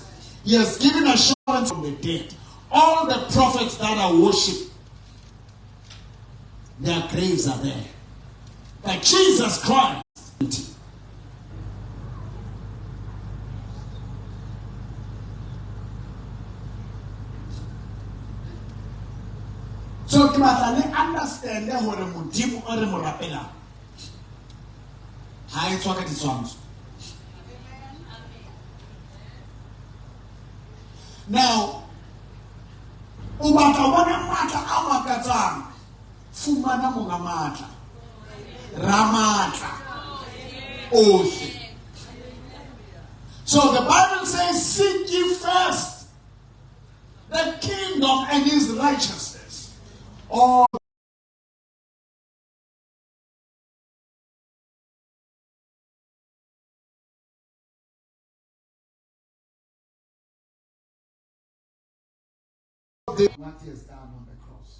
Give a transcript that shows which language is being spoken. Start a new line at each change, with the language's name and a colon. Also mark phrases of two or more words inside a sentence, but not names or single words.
English: He has given assurance from the dead. All the prophets that are worshipped, their graves are there. But Jesus Christ, so So
Southern Sotho: ke batla le understand hore modimo o re mo rapela ha e tswa ka ditshwantsho. Now o batla bona matla a makatsang, fumana monga matla, ramatla ohle.
English: So the Bible says, seek ye first the kingdom and his righteousness. All what he has done on the cross.